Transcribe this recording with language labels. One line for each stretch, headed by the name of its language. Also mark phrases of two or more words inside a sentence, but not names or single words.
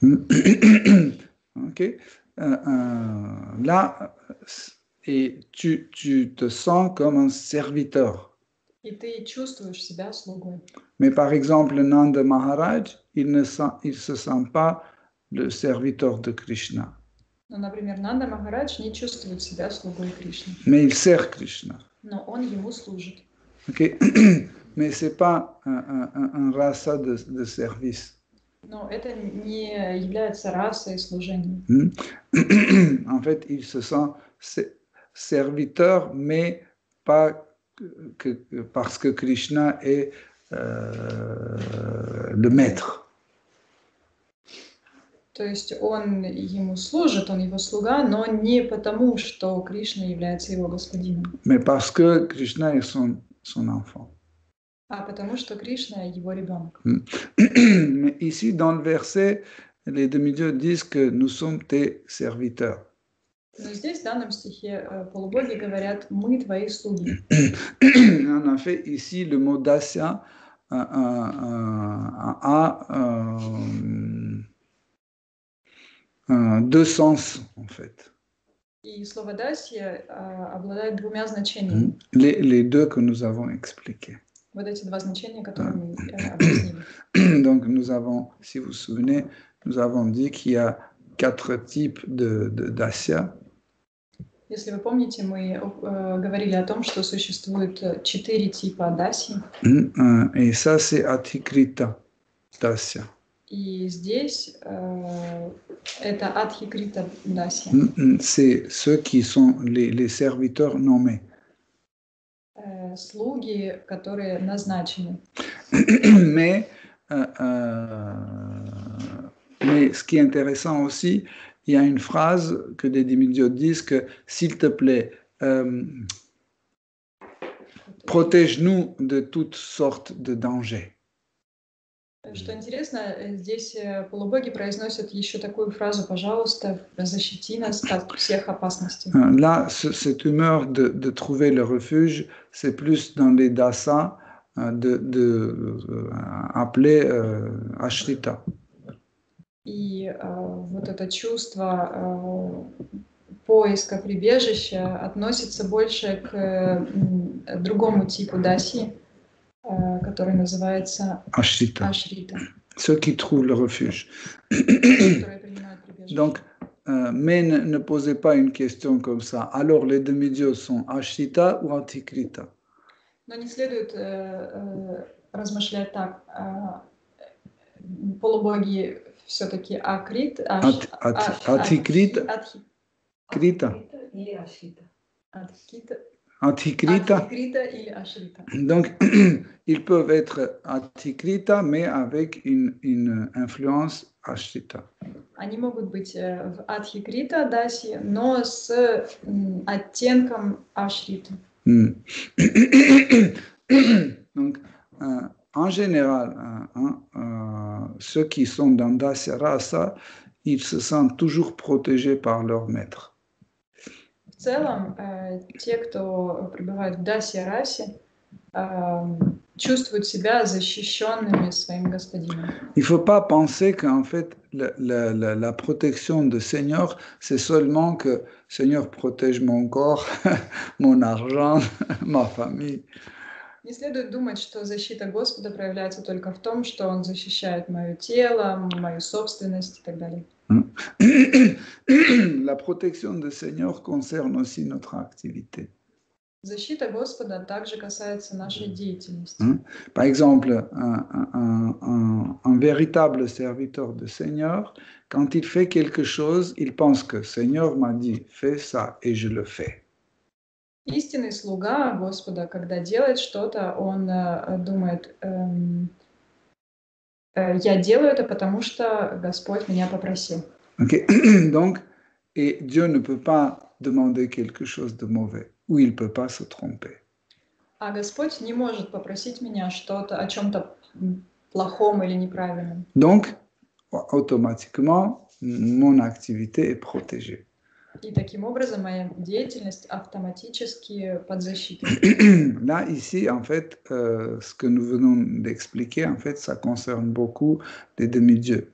French: Ok. Là, et tu te sens comme un serviteur.
Russian: И ты чувствуешь себя слугой.
French: Mais par exemple, Nanda Maharaj, il se sent pas le serviteur de Krishna.
Russian: Ну, например, Нанда Махарадж не чувствует себя слугой Кришны.
French: Mais il sert Krishna.
Russian: Но он ему служит.
French: Okay. Mais c'est pas un rasa de service.
Russian: Но это не является расой служения.
French: En fait, il se sent serviteur, mais pas parce que Krishna est le maître.
Russian: То есть он ему служит, он его слуга, но не потому, что Кришна является его господином.
French: Mais parce que Krishna est son enfant.
Russian: А потому что Кришна его ребенок.
French: Mais ici, dans le verset, les demi-dieux disent que nous sommes tes serviteurs.
Russian: Но здесь, в данном стихе, полубоги говорят, мы твои слуги.
French: En effet, ici, le mot dasya a deux sens, en fait.
Russian: И слово «дасья» обладает двумя значениями.
French: Les deux que nous avons expliqués.
Russian: Вот эти два значения, которые мы объяснили.
French: Donc, nous avons, si vous vous souvenez, nous avons dit qu'il y a 4 types de dasya.
Russian: Если вы помните, мы говорили о том, что существует 4 типа даси.
French: Et ça, c'est Atikrita dasya.
Russian: И здесь это Адхикрита даси.
French: C'est ceux qui sont les serviteurs nommés.
Russian: Слуги, которые назначены.
French: Mais ce qui est intéressant aussi, il y a une phrase que des demi-dieux disent que, s'il te plaît, protège-nous de toutes sortes de dangers.
Russian: Что интересно, здесь полубоги произносят еще такую фразу: «Пожалуйста, защити нас от всех опасностей».
French: Là, cette humeur de trouver le refuge, c'est plus dans les dasas appelés ashrita.
Russian: И вот это чувство поиска прибежища относится больше к другому типу даси, который называется Ashrita.
French: Ceux qui trouvent le refuge. Donc, mais ne posez pas une question comme ça. Alors, les demi-dieux sont Ashrita ou Atikrita?
Russian: Но не следует размышлять так. Полубоги все-таки Акрит, Atikrita, Krita. Atikrita или Ашрита.
French: Donc, ils peuvent être Atikrita, mais avec une influence Ashrita.
Russian: Они могут быть в Адхикрита даси, но с оттенком Ашриты.
French: Donc, en général, ceux qui sont dans Dasya Rasa, ils se sentent toujours protégés par leur maître.
Russian: В целом, те, кто пребывает в дасе-расе, чувствуют себя защищенными своим господином.
French: Il ne faut pas penser qu'en fait, la protection du Seigneur, c'est seulement que Seigneur protège mon corps, mon argent, ma famille.
Russian: Не следует думать, что защита Господа проявляется только в том, что Он защищает мое тело, мою собственность и так далее.
French: La protection du Seigneur concerne aussi notre activité.
Russian: Защита Господа также касается нашей деятельности.
French: Par exemple, un véritable serviteur du Seigneur, quand il fait quelque chose, il pense que Seigneur m'a dit, fais ça, et je le fais.
Russian: Истинный слуга Господа, когда делает что-то, он думает, я делаю это, потому что Господь меня попросил.
French: Okay. Donc, et Dieu ne peut pas demander quelque chose de mauvais, ou il ne peut pas se tromper.
Russian: А Господь не может попросить меня что-то о чем-то плохом или неправильном.
French: Donc, automatiquement, mon activité est protégée.
Russian: И таким образом моя деятельность автоматически под защитой.
French: Là, ici, en fait, ce que nous venons d'expliquer, en fait, ça concerne beaucoup les demi-dieux.